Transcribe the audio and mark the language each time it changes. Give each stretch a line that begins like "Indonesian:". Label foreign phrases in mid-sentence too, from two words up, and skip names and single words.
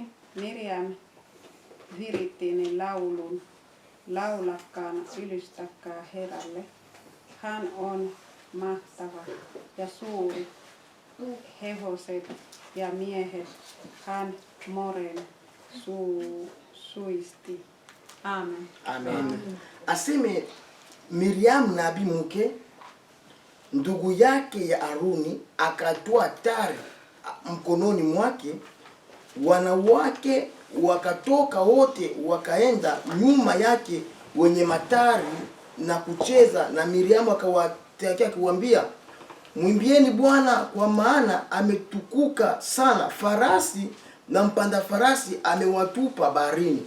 Finnish: Miriam virittiin laulun. Laulakaa, ylistäkää Herralle. Hän on mahtava ja suuri. Hevoset ja miehet hän moren suisti. Amen. Amen.
Swahili: Aseme Miriam nabii mke ndugu yake ya Aruni akatoa tari mkononi mwake, wanawake wakatoka wote wakaenda nyuma yake wenye matari na kucheza, na Miriam akawatakia akiwaambia, mwimbieni Bwana kwa maana ametukuka sana, farasi na mpanda farasi amewatupa baharini.